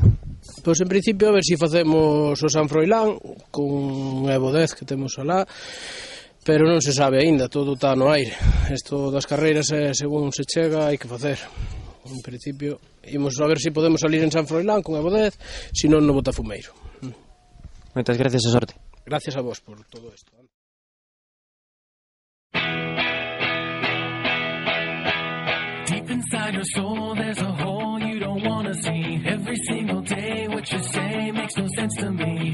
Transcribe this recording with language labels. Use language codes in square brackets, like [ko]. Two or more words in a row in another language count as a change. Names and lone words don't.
[gl] Pois en principio a ver se facemos o San Froilán con Evo 10 que temos alá, pero non se sabe aínda, todo está no aire. Isto das carreiras é según se chega hai que facer. En principio imos a ver se podemos salir en San Froilán con Evo 10, se non no Botafumeiro. Moitas gracias e sorte. Gracias a vos por todo isto. [en] Deep inside your soul there's a hole you don't wanna see. Every single day what you say makes no sense to me.